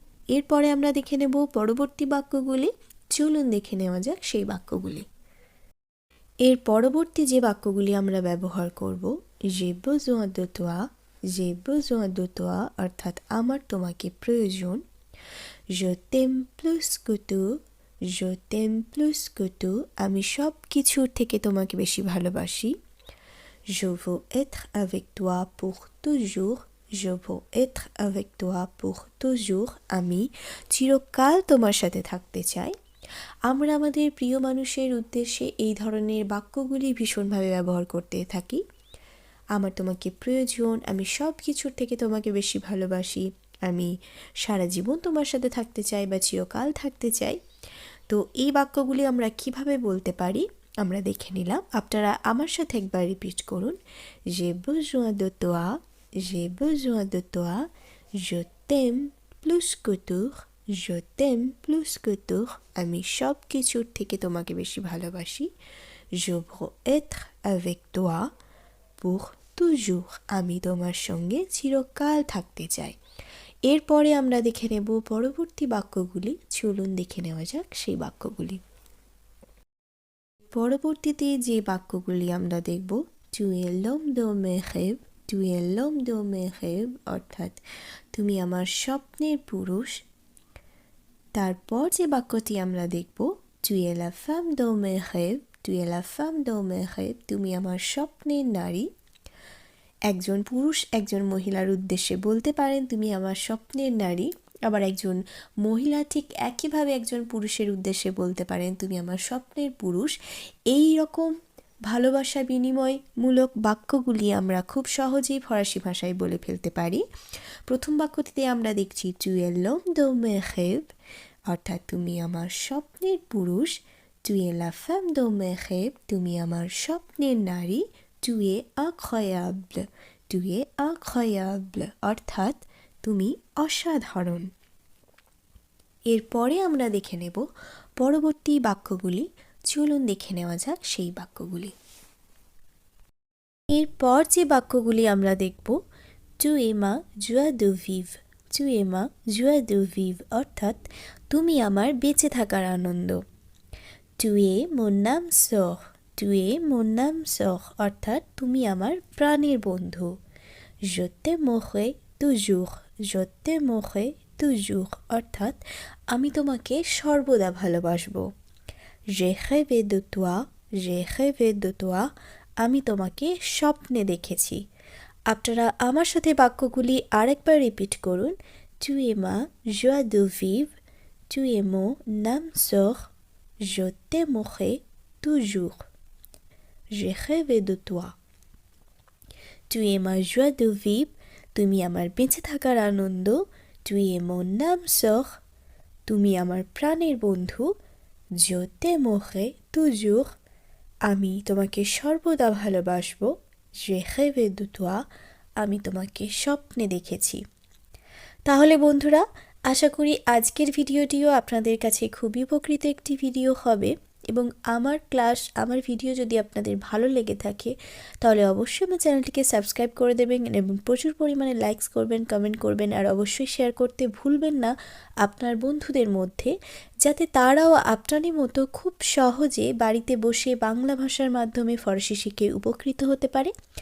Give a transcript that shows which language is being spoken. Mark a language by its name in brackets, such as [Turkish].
[Bangla] এরপরে আমরা দেখে নেব পরবর্তী বাক্যগুলি। চলুন দেখে নেওয়া যাক সেই বাক্যগুলি। এর পরবর্তী যে বাক্যগুলি আমরা ব্যবহার করব, [French] j'ai besoin de toi, [Bangla] j'ai besoin de toi, অর্থাৎ আমার তোমাকে প্রয়োজন। [French] Je t'aime plus que tout, je t'aime plus que tout, [Bangla] আমি সব কিছুর থেকে তোমাকে বেশি ভালোবাসি। [French] Je veux être avec toi pour toujours, je veux être avec toi pour toujours, [Bangla] আমি চিরকাল তোমার সাথে থাকতে চাই। আমরা আমাদের প্রিয় মানুষের উদ্দেশ্যে এই ধরনের বাক্যগুলি ভীষণভাবে ব্যবহার করতে থাকি। আমার তোমাকে প্রয়োজন, আমি সব কিছুর থেকে তোমাকে বেশি ভালোবাসি, আমি সারা জীবন তোমার সাথে থাকতে চাই বা চিরকাল থাকতে চাই। তো এই বাক্যগুলি আমরা কিভাবে বলতে পারি আমরা দেখে নিলাম। আপনারা আমার সাথে একবার রিপিট করুন। [French] j'ai besoin de toi, j'ai besoin de toi, je t'aime plus que tout, je t'aime plus que tout, [Bangla] আমি সব কিছুর থেকে তোমাকে বেশি ভালোবাসি। [French] je veux être avec toi pour toujours, [Bangla] আমি তোমার সঙ্গে চিরকাল থাকতে চাই। এরপরে আমরা দেখে নেব পরবর্তী বাক্যগুলি। চলুন দেখে নেওয়া যাক সেই বাক্যগুলি। পরবর্তীতে যে বাক্যগুলি আমরা দেখব, [French] tu es l'homme de mes rêves, tu es l'homme de mes rêves, [Bangla] অর্থাৎ তুমি আমার স্বপ্নের পুরুষ। তারপর যে বাক্যটি আমরা দেখব, [French] tu es la femme de mes rêves, tu es la femme de mes rêves, [Bangla] তুমি আমার স্বপ্নের নারী। একজন পুরুষ একজন মহিলার উদ্দেশ্যে বলতে পারেন তুমি আমার স্বপ্নের নারী, আবার একজন মহিলা ঠিক একইভাবে একজন পুরুষের উদ্দেশ্যে বলতে পারেন তুমি আমার স্বপ্নের পুরুষ। এই রকম ভালোবাসা বিনিময়মূলক বাক্যগুলি আমরা খুব সহজেই ফরাসি ভাষায় বলে ফেলতে পারি। প্রথম বাক্যটিতে আমরা দেখছি [French] tu es l'homme de mes rêves, [Bangla] অর্থাৎ তুমি আমার স্বপ্নের পুরুষ। [French] tu es la femme de mes rêves, [Bangla] তুমি আমার স্বপ্নের নারী। [French] tu es incroyable, tu es incroyable, [Bangla] অর্থাৎ তুমি অসাধারণ। এরপরে আমরা দেখে নেব পরবর্তী বাক্যগুলি। চলুন দেখে নেওয়া যাক সেই বাক্যগুলি। এরপর যে বাক্যগুলি আমরা দেখব, [French] tu es ma joie de vivre, [Bangla] tu es ma joie de vivre, অর্থাৎ তুমি আমার বেঁচে থাকার আনন্দ। [French] tu es mon âme sœur, tu es mon âme sœur, [Bangla] অর্থাৎ তুমি আমার প্রাণের বন্ধু। [French] je t'aimerai toujours, je t'aimerai toujours, [Bangla] অর্থাৎ আমি তোমাকে সর্বদা ভালোবাসবো। [French] j'ai rêvé de toi, j'ai rêvé de toi, [Bangla] আমি তোমাকে স্বপ্নে দেখেছি। আপনারা আমার সাথে বাক্যগুলি আরেকবার রিপিট করুন। [French] tu es ma joie de vivre, tu es mon âme sœur, je t'aimerai toujours, j'ai rêvé de toi। tu es ma joie de vivre, [Bangla] তুমি আমার বেঁচে থাকার আনন্দ। [French] tu es mon âme sœur, [Bangla] তুমি আমার প্রাণের বন্ধু। [French] je t'aimerai toujours, [Bangla] আমি তোমাকে সর্বদা ভালোবাসবো। [French] j'ai rêvé de toi, [Bangla] আমি তোমাকে স্বপ্নে দেখেছি। তাহলে বন্ধুরা, আশা করি আজকের ভিডিওটিও আপনাদের কাছে খুবই উপকৃত একটি ভিডিও হবে এবং আমার ভিডিও যদি আপনাদের ভালো লেগে থাকে তাহলে অবশ্যই আমার চ্যানেলটিকে সাবস্ক্রাইব করে দেবেন এবং প্রচুর পরিমাণে লাইকস করবেন, কমেন্ট করবেন আর অবশ্যই শেয়ার করতে ভুলবেন না আপনার বন্ধুদের মধ্যে, যাতে তারাও আপনারই মতো খুব সহজে বাড়িতে বসে বাংলা ভাষার মাধ্যমে ফরাসি শিখে উপকৃত হতে পারে।